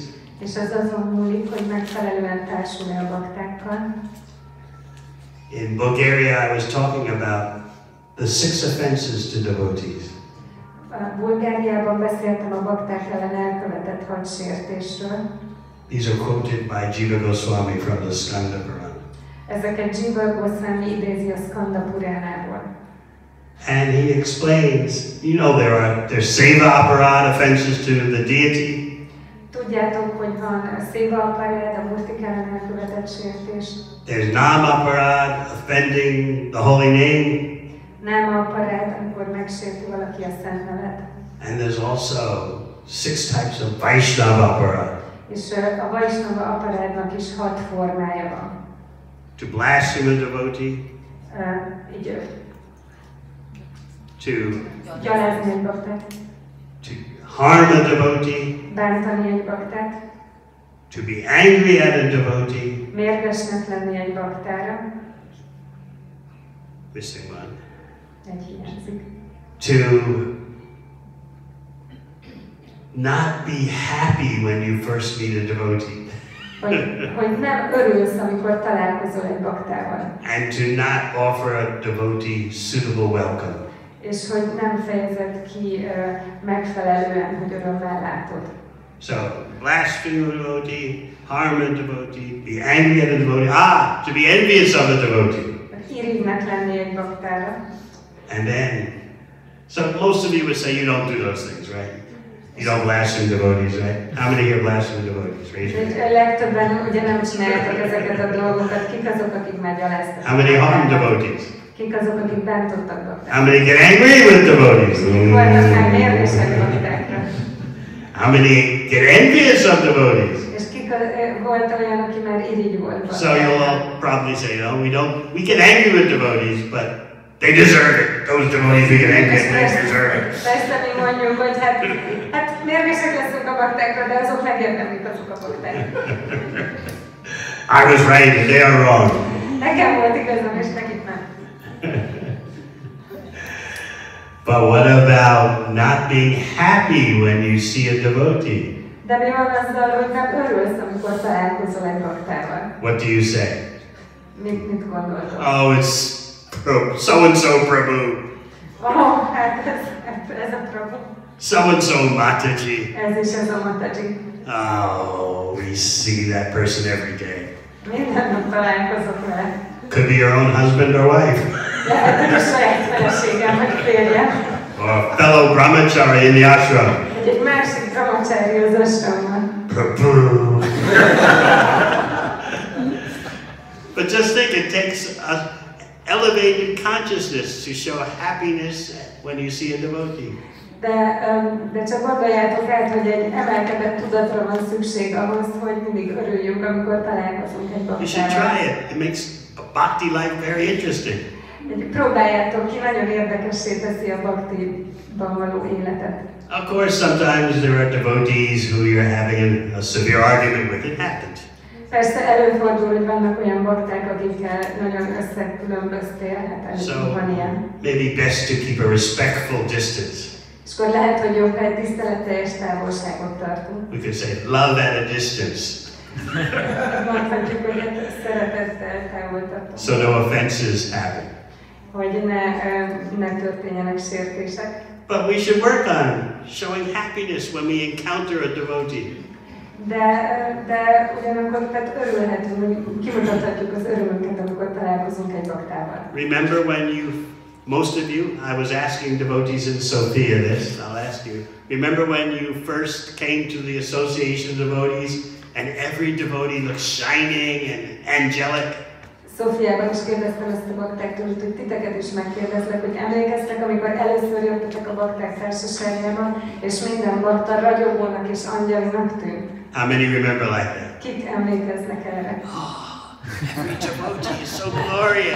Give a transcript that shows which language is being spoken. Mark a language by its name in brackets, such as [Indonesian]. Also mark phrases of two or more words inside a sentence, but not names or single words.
[Hungarian] És az azon múlik, hogy megfelelően társul-e a baktákkal. [English] In Bulgaria, I was talking about the 6 offenses to devotees. [Hungarian] Bulgáriában beszéltem a bakták ellen elkövetett 6 sértésről. [English] These are quoted by Jiva Goswami from the Skanda Purana. [Hungarian] Ezeket Jiva Goswami idézi a Skanda Puránából. [English] And he explains, you know, there's [Sanskrit] seva aparad [English] offenses to the deity. [Hungarian] Tudjátok, hogy van a [Sanskrit] seva aparad, [Hungarian] a Murtik ellen elkövetett sértés. [English] There's [Sanskrit] nam aparad, [English] offending the holy name. [Hungarian] Nem aparad, amikor megsérti valaki a szent nevet. [English] And there's also 6 types of [Sanskrit] Vaishnava aparad. [Hungarian] És a Vaishnava aparádnak is 6 formája van. [English] To blaspheme a devotee. [Hungarian] Így [English] to [Hungarian] gyalázni egy baktát, [English] to harm a devotee, [Hungarian] bántani egy baktát, [English] to be angry at a devotee. [Hungarian] mérgesnek lenni egy baktára, [English] Missing one. [Hungarian] egy hiányzik. [English] To not be happy when you first meet a devotee. [Hungarian] Hogy nem örülsz, amikor találkozol egy baktával. [English] And to not offer a devotee suitable welcome. [Hungarian] És hogy nem fejezed ki megfelelően, hogy örömmel látod. [English] So, blaspheme a devotee, harm a devotee, be angry at a devotee, to be envious of a devotee. [Hungarian] Irigynek lenni egy baktára. [English] And then, so most of you would say you don't do those things, right? You don't blaspheme devotees, right? How many here blaspheme devotees? Raise your hand. [Hungarian] Legtöbben ugye nem csináljátok ezeket a dolgokat. Kik azok, akik már gyaláztak? [English] How many harm devotees? [Hungarian] Kik azok, akik bántottak baktára? [English] How many get angry with devotees? [Hungarian] Kik voltak már mérgesek baktákra? [English] How many get envious of devotees? [Hungarian] És kik volt olyan, aki már irigy volt [English] So you'll all probably say, no, we get angry with devotees, but they deserve it. Those devotees we get angry at, they deserve it. [Hungarian] Persze mi mondjuk, hogy hát mérgesek leszünk a baktákra, de azok megérdemlik azok a bakták. [English] I was right and they are wrong. [Hungarian] Nekem volt igazam, és nekik nem. [English] But what about not being happy when you see a devotee? [Hungarian] De mi van azzal, hogy nem örülsz, amikor találkozol egy baktával? [English] What do you say? [Hungarian] Mit gondoltok? [English] Oh, it's so-and-so Prabhu. [Hungarian] Hát ez a Prabhu. [English] So-and-so Mataji. [Hungarian] Ez is ez a Mataji. [English] Oh, we see that person every day. [Hungarian] Minden nap találkozok vele. [English] Could be your own husband or wife. [Hungarian] Lehet, hogy a saját feleségem vagy férjem. [English] Or a fellow brahmachari in the ashram. [Hungarian] Egy másik brahmachari az ashramban. [English] Prabhu. But just think, it takes an elevated consciousness to show happiness when you see a devotee. [Hungarian] De csak gondoljátok át, hogy egy emelkedett tudatra van szükség ahhoz, hogy mindig örüljünk, amikor találkozunk egy [English] You should [Hungarian] baktával. [English] try it. It makes a bhakti life very interesting. [Hungarian] Próbáljátok ki, nagyon érdekessé teszi a bhaktiban való életet. [English] Of course, sometimes there are devotees who you're having a severe argument with. It happens. [Hungarian] Persze előfordul, hogy vannak olyan bakták, akikkel nagyon összekülönböztél, hát [English] So [Hungarian] van ilyen. [English] maybe best to keep a respectful distance. [Hungarian] És akkor lehet, hogy jobb, ha egy tiszteletteljes távolságot tartunk. [English] We could say love at a distance. [Hungarian] Mondhatjuk, hogy szeretettel távol tartunk. [English] So no offenses happen. [Hungarian] Hogy ne történjenek sértések. [English] But we should work on showing happiness when we encounter a devotee. [Hungarian] De ugyanakkor tehát örülhetünk, hogy kimutathatjuk az örömünket, amikor találkozunk egy baktával. [English] Remember when most of you, I was asking devotees in Sofia this, I'll ask you. Remember when you first came to the association of devotees and every devotee looked shining and angelic? [Hungarian] Szófiában is kérdeztem ezt a baktáktól, hogy titeket is megkérdezlek, hogy emlékeztek, amikor először jöttetek a bakták társaságában, és minden bakta ragyogónak és angyalinak tűnt. [English] How many remember like that? [Hungarian] Kik emlékeznek erre? [English] Every devotee is so glorious.